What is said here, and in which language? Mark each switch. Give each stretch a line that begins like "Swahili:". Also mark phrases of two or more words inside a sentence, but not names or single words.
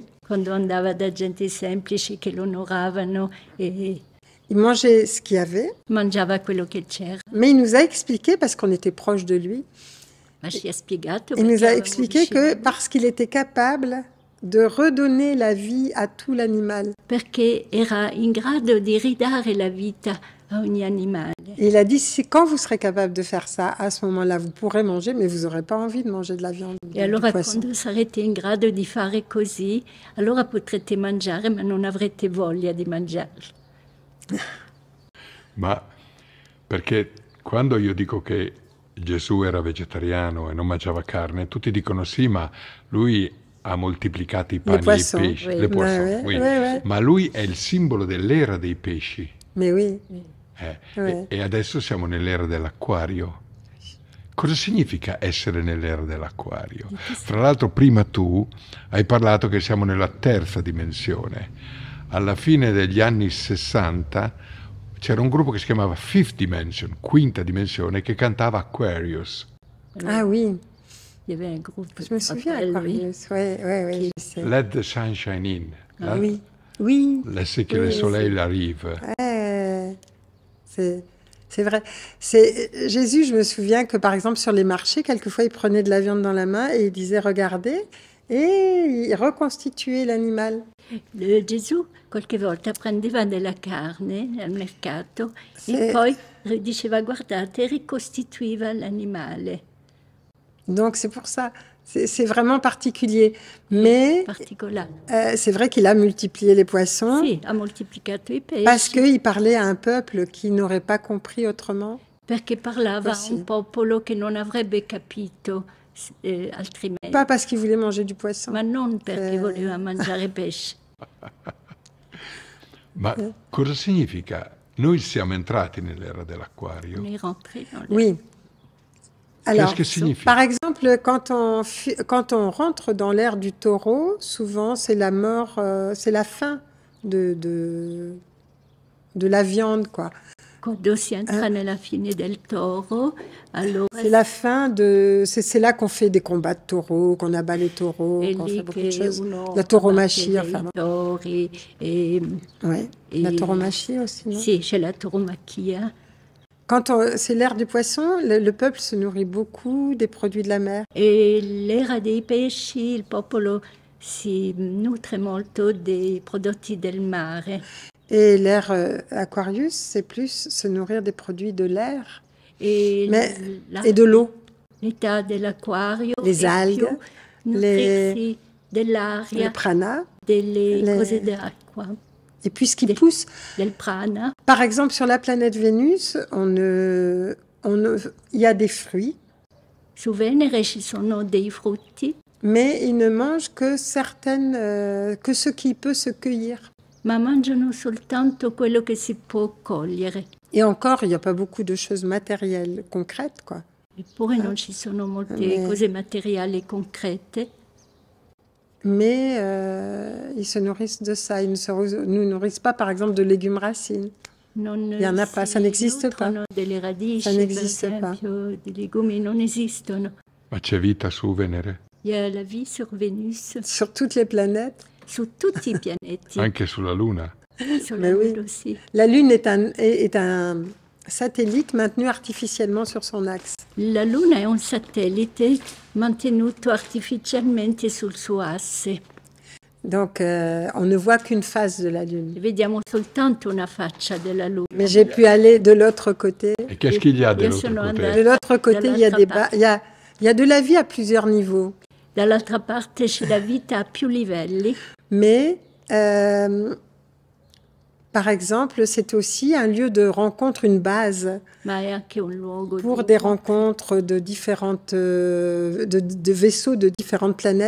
Italian: quando andava da gente semplice che lo onoravano e
French: il mangeait ce qu'il y avait.
Italian: Mangiava quello che c'era.
French: Mais il nous a expliqué, parce qu'on était proche de lui,
Italian: Ma ci ha spiegato
French: il nous a expliqué que parce qu'il était capable de redonner la vie à tout l'animal.
Italian: Perché era in grado di ridare la vita a ogni animale.
French: Et il a dit, quand vous serez capable de faire ça, à ce moment-là, vous pourrez manger, mais vous n'aurez pas envie de manger de la viande.
Italian: E allora quando sarete in grado di fare così, allora potrete mangiare, ma non avrete voglia di mangiare. Ma perché quando io dico che Gesù era vegetariano e non mangiava carne, tutti dicono sì, ma lui ha moltiplicato i pani e i pesci,
French: oui. le poisson, oui. Oui.
Italian: Ma lui è il simbolo dell'era dei pesci.
French: Mais oui.
Italian: E adesso siamo nell'era dell'acquario. Cosa significa essere nell'era dell'acquario? Tra l'altro prima tu hai parlato che siamo nella terza dimensione. Alla fine degli anni 60 c'era un gruppo che si chiamava Fifth Dimension, quinta dimensione, che cantava Aquarius.
French: Ah oui. Il y avait un groupe. Je me souviens, Aquarius. Oui, je sais.
English: Let the sunshine in.
French: Oui. Laissez que le soleil arrive. C'est vrai. Jésus, je me souviens que par exemple sur les marchés, quelquefois il prenait de la viande dans la main et il disait regardez, et il reconstituait l'animal.
Italian: Gesù qualche volta prendeva della carne al mercato e poi diceva guardate, ricostituiva l'animale.
French: Donc c'est pour ça. C'est vraiment particulier. Mais c'est vrai qu'il a multiplié les poissons.
Italian: Sì, ha moltiplicato i pesci.
French: Parce qu'il parlait à un peuple qui n'aurait pas compris autrement.
Italian: Perché parlava a un popolo che non avrebbe capito altrimenti.
French: Pas parce qu'il voulait manger du poisson.
Italian: Ma non perché voleva mangiare pesce. Ma cosa significa? Noi siamo entrati nell'era dell'acquario.
French: Oui. Alors, par exemple, quand on rentre dans l'ère du taureau, souvent c'est la mort, c'est la fin de la viande, quoi.
Italian: Quando si entra nella fine del toro, allora
French: c'est la fin de... C'est là qu'on fait des combats de taureaux, qu'on abat les taureaux, qu'on fait beaucoup de choses. La tauromachie, enfin... la tauromachie aussi, non?
Italian: Sì, c'è la tauromachia.
French: Quand c'est l'ère du poisson, le peuple se nourrit beaucoup des produits de la mer.
Italian: E l'era dei pesci, il popolo si nutre molto dei prodotti del mare.
French: Et l'ère Aquarius, c'est plus se nourrir des produits de l'air et de l'eau.
Italian: L'état dell'acquario,
French: les algues,
Italian: dell'aria,
French: le prana,
Italian: delle cose d'acqua.
French: Et puis ce qui pousse,
Italian: del prana.
French: Par exemple sur la planète Vénus, il y a des fruits.
Italian: Su Venere ci sono dei frutti.
French: Mais ils ne mangent que que ce qui peut se cueillir.
Italian: Ma mangiano soltanto quello che si può cogliere.
French: Et encore, il n'y a pas beaucoup de choses matérielles, concrètes, quoi.
Italian: Eppure non ci sono molte cose materiali concrete.
French: Mais ils se nourrissent de ça. Ils ne nourrissent pas, par exemple, de légumes racines. Il n'y en a pas, ça n'existe pas.
Italian: Delle radici,
French: ça n'existe pas.
Italian: Dei legumi non esistono. Ma c'è vita su Venere?
French: Il y a la vie sur Vénus. Sur toutes les planètes.
Italian: Su tutti i pianeti. Anche sulla Luna. Sulla Luna aussi.
French: La Lune est un satellite maintenu artificiellement sur son axe.
Italian: La Luna è un satellite mantenuto artificialmente sul suo asse.
French: Donc on ne voit qu'une face de la Lune.
Italian: Vediamo soltanto una faccia della Luna.
French: Mais j'ai pu aller de l'autre côté. Et qu'est-ce qu'il y a de l'autre côté? De l'autre côté, il y a de la vie à plusieurs niveaux.
Italian: Dall'altra parte c'è la vita a più livelli.
French: Mais, par exemple, c'est aussi un lieu de rencontre, une base pour des rencontres de différentes, de vaisseaux de différentes planètes.